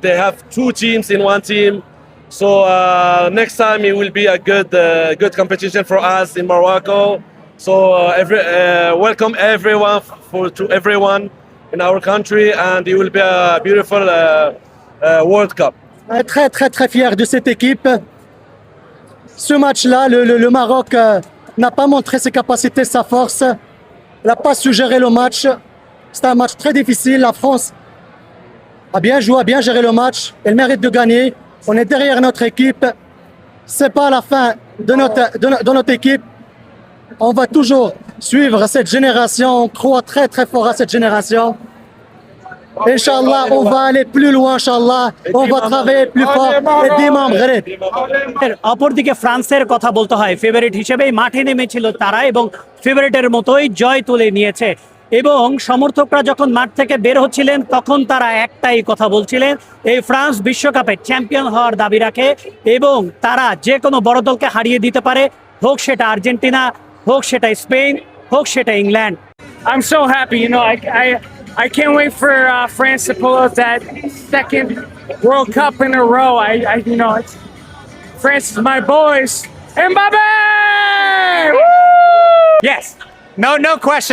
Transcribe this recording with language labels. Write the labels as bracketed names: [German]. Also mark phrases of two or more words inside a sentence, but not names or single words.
[English] They have two teams in one team. So next time it will be a good competition for us in Morocco. So welcome everyone to everyone in our country, and it will be a beautiful World Cup. [French] Très fier de cette équipe. Ce match-là, le Maroc n'a pas montré ses capacités, sa force. Elle n'a pas su gérer le match. C'était un match très difficile. La France a bien joué, a bien géré le match. Elle mérite de gagner. On est derrière notre équipe. C'est pas la fin de notre équipe. On va toujours suivre cette génération. On croit très fort à cette génération. Inch'Allah, on va aller plus loin, Inch'Allah. On va travailler plus fort. Et Dimam Gharib. [Bangla] অপরদিকে ফ্রান্সের কথা বলতে হয়, ফেভারিট হিসেবেই মাঠে নেমেছিল তারা এবং ফেভারিটের মতোই জয় তুলে নিয়েছে। এবং সমর্থকরা যখন মাঠ থেকে বের হচ্ছিলেন তখন তারা একটাই কথা বলছিলেন, এই ফ্রান্স বিশ্বকাপে চ্যাম্পিয়ন হওয়ার দাবি রাখে এবং তারা যে কোনো বড় দলকে হারিয়ে দিতে পারে, হোক সেটা আর্জেন্টিনা, হোক সেটা স্পেন, হোক সেটা ইংল্যান্ড। [English] I'm so happy, you know, I can't wait for France to pull out that second World Cup in a row. I you know, France is my boys. Mbappe! Woo! Yes, no question.